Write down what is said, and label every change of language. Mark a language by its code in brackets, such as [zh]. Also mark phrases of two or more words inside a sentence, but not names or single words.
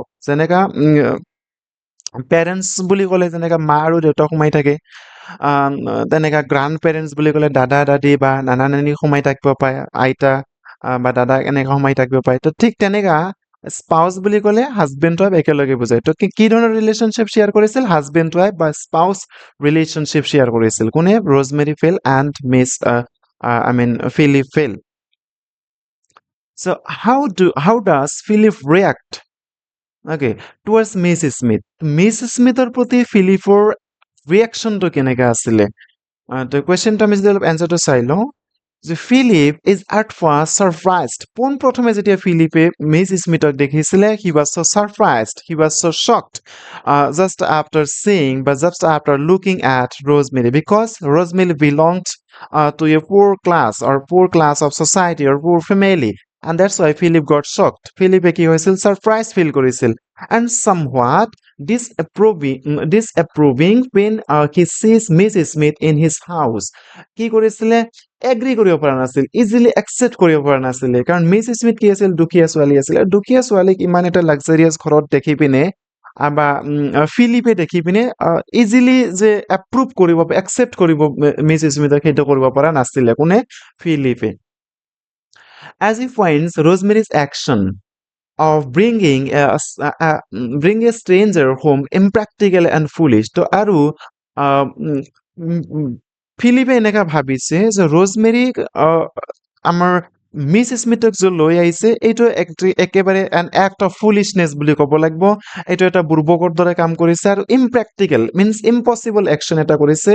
[as] যেনেকা পেৰেণ্টছ বুলি ক'লে যেনেকা মা আৰু দেউতাক সোমাই থাকে, তেনেকা [en] grand parents [as] বুলি ক'লে দাদা দাদি বা নানা নানি সোমাই থাকিব পাৰে, আইতা বা দাদাক এনেকা সোমাই থাকিব পাৰে। তো ঠিক তেনেকা স্পাউচ বুলি ক'লে [en] husband wife [as] একেলগে বুজায়। তো কি ধৰণৰ [en] relationship share [as] কৰিছিল? [en] husband wife [as] বা [en] spouse relationship share [as] কৰিছিল। কোনে? ৰ'জমেৰী ফেল এণ্ড ফিলিপ ফেল। [en] So how does Philip react? Okay, towards Miss Smith. [as] মিছ স্মিথৰ প্ৰতি ফিলিপৰ ৰিয়েকশ্যনটো কেনেকা আছিলে? তো কুৱেশ্যনটো আমি যদি অলপ এনচাৰটো চাই লওঁ, যে [en] Philip is at first surprised. [as] পোনপ্ৰথমে যেতিয়া ফিলিপে মিছ স্মিথক দেখিছিলে, [en] he was so surprised, he was so shocked, just after seeing or just after looking at Rosemary, because Rosemary belonged to a poor class or poor class of society or poor family, and that's why Philip got shocked. Philipে [as] কি হৈছিল? সারপ্রাইজ ফিল কৰিছিল, [en] and somewhat disapproving when he sees Miss Smith in his house. [as] কি কৰিছিলে? এগ্ৰি কৰিব পৰা নাছিল, [en] easily accept [as] কৰিব পৰা নাছিলে, কাৰণ মিছ স্মিথ কি আছিল? দুখীয়া ছোৱালী আছিলে। দুখীয়া ছোৱালীক ইমান এটা লাক্সাৰিয়াছ ঘৰত দেখি পিনে বা ফিলিপে দেখি পিনে ইজিলি যে এপ্ৰুভ কৰিব, একচেপ্ট কৰিব মিছ স্মিথক, সেইটো কৰিব পৰা নাছিলে। কোনে? ফিলিপে। [en] As he finds Rosemary's action of bring a stranger home impractical and foolish. [as] তো আৰু ফিলিপে এনেকা ভাবিছে যে ৰ'জমেৰীক আমাৰ মিছ স্মিথক যে লৈ আহিছে, এইটো একেবাৰে [en] an act of foolishness [as] বুলি ক'ব লাগিব। এইটো এটা বুৰ্বকৰ দৰে কাম কৰিছে, আৰু [en] impractical means impossible action [as] এটা কৰিছে।